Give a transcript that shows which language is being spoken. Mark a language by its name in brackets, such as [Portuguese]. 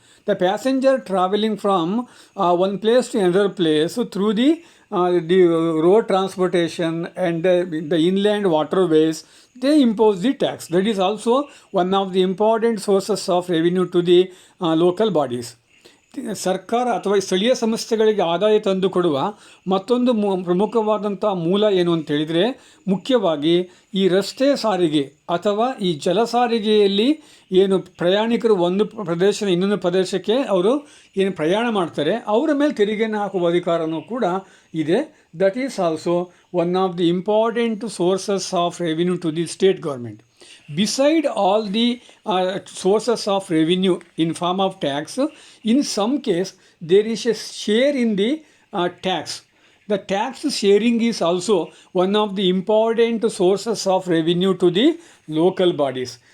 [English] The passenger traveling from one place to another place through the road transportation and the inland waterways, they impose the tax. That is also one of the important sources of revenue to the local bodies. [Kannada] ಸರ್ಕಾರ ಅಥವಾ ಸ್ಥಳೀಯ ಸಂಸ್ಥೆಗಳಿಗೆ ಆದಾಯ ತಂದುಕೊಡುವ ಮತ್ತೊಂದು ಪ್ರಮುಖವಾದಂಥ ಮೂಲ ಏನು ಅಂತೇಳಿದರೆ, ಮುಖ್ಯವಾಗಿ ಈ ರಸ್ತೆ ಸಾರಿಗೆ ಅಥವಾ ಈ ಜಲ ಸಾರಿಗೆಯಲ್ಲಿ ಏನು ಪ್ರಯಾಣಿಕರು ಒಂದು ಪ್ರದೇಶದ ಇನ್ನೊಂದು ಪ್ರದೇಶಕ್ಕೆ ಅವರು ಏನು ಪ್ರಯಾಣ ಮಾಡ್ತಾರೆ ಅವರ ಮೇಲೆ ತೆರಿಗೆಯನ್ನು ಹಾಕುವ ಅಧಿಕಾರನೂ ಕೂಡ ಇದೆ. [English] That is also one of the important sources of revenue to the state government. Beside all the sources of revenue in form of tax, in some case there is a share in the tax. The tax sharing is also one of the important sources of revenue to the local bodies.